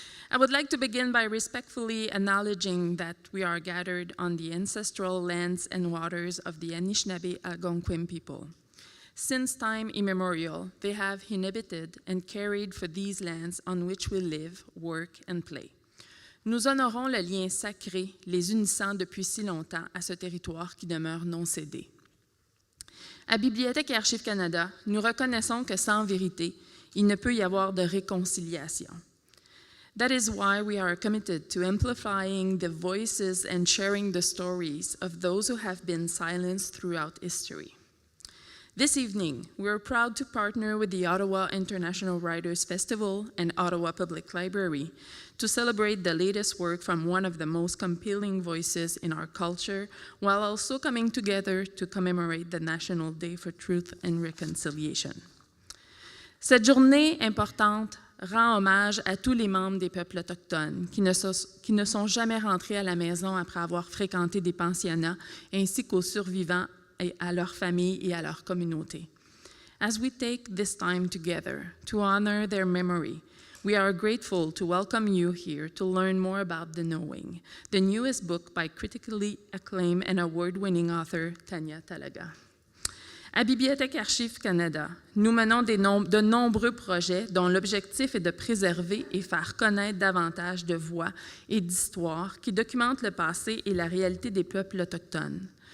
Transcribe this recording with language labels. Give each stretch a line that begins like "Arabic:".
English: I would like to begin by respectfully acknowledging that we are gathered on the ancestral lands and waters of the Anishinaabe Algonquin people. Since time immemorial, they have inhabited and cared for these lands on which we live, work, and play.
French: Nous honorons le lien sacré, les unissant depuis si longtemps à ce territoire qui demeure non cédé. À Bibliothèque et Archives Canada, nous reconnaissons que sans vérité, il ne peut y avoir de réconciliation.
English: That is why we are committed to amplifying the voices and sharing the stories of those who have been silenced throughout history. This evening, we are proud to partner with the Ottawa International Writers Festival and Ottawa Public Library to celebrate the latest work from one of the most compelling voices in our culture, while also coming together to commemorate the National Day for Truth and Reconciliation.
French: Cette journée importante rend hommage à tous les membres des peuples autochtones qui ne sont jamais rentrés à la maison après avoir fréquenté des pensionnats, ainsi qu'aux survivants et à leurs familles et à leur communauté.
English: As we take this time together to honor their memory, we are grateful to welcome you here to learn more about The Knowing, the newest book by critically acclaimed and award-winning author Tanya Talaga.
French: À Bibliothèque Archives Canada, nous menons de nombreux projets dont l'objectif est de préserver et faire connaître davantage de voix et d'histoires qui documentent le passé et la réalité des peuples autochtones.